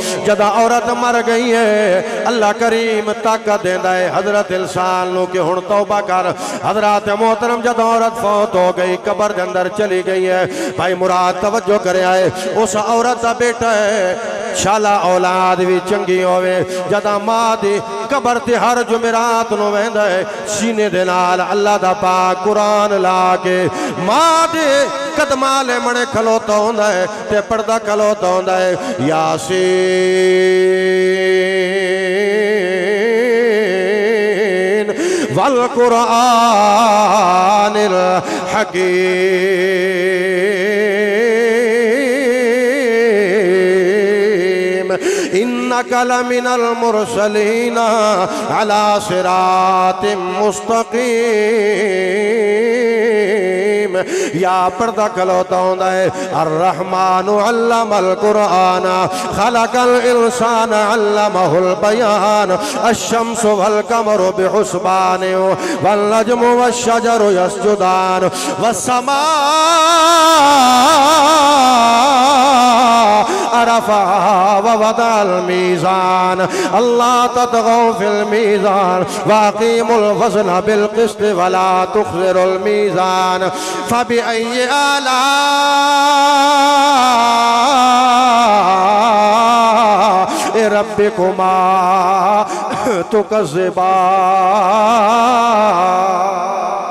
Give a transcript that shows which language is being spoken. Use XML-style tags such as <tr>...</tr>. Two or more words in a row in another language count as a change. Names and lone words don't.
<pa>جدا عورت مر گئی ہے اللہ کریم طاقت دیندا ہے حضرت انسان نو کہ ہن توبہ کر. حضرات محترم جدا عورت فوت ہو گئی قبر دے اندر چلی گئی ہے. بھائی مراد توجہ کرے آئے اس عورت دا بیٹا ہے شالا اولاد بھی چنگی ہوئے. جدا ماں دی قبر تے ہر جمعرات نو ویندا ہے سینے دے نال اللہ دا پاک قرآن لا کے ماں دے قدماں لے منے کھلوتا ہوندا ہے تے پردہ کھلوتا ہوندا ہے یاسین</pa> <ar>والقرآن إنك لمن المرسلين على صراط مستقيم.</ar> <pa>یا پردہ کھلوتا ہوندا ہے</pa> <ar>الرحمن علم القرآن خلق الانسان علمه البیان الشمس والقمر بحسبان والنجم والشجر يسجدان والسماء رفعها ووضع الميزان ألا تطغوا في الميزان وأقيموا الوزن بالقسط ولا تخسروا الميزان فبأي آلاء ربكما تكذبان.</ar>